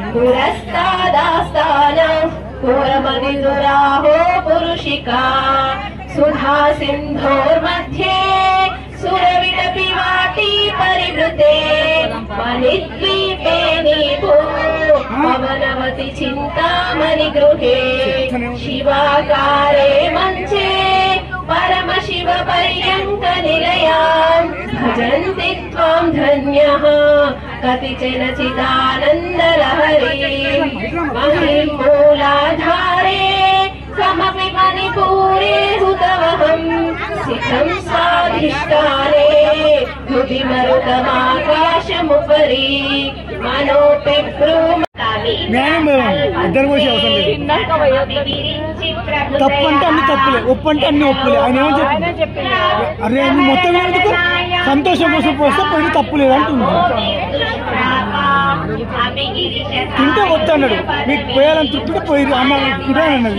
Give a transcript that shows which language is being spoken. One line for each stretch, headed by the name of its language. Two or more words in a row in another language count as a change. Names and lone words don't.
Sanskrit: पुरस्तादास्तानम् पुरमनिदुराहो पुरुषिका सुधा सिन्धोर्मध्ये सुरविडपि वाटि परिवृते मणिद्वीपे नीभू पवनवति तिष्ठति चिन्तामणि गृहे शिवाकारे मञ्चे परम शिव पर्यन्त निलयां भजन्ति त्वां धन्यः कतिचन चिदानन्दलहरीं महिं मूलाधारे समपि मणिपूरे हुतवहं सिखं स्वाधिष्ठाने हृदि मरुतमाकाशमुपरि मनोपिभ्रूम
Telugu: తప్పు అంటే అన్ని తప్పులే, ఒప్పు అంటే అన్ని ఒప్పులే. ఆయన ఏమో చెప్పి అరే నువ్వు మొత్తం ఎందుకు సంతోషం కోసం పోస్తే పోయి తప్పు లేదు అంటుంది. తింటే వద్దు అన్నాడు, మీకు పోయాలని తింటే పోయి అమ్మ తినే అన్నది.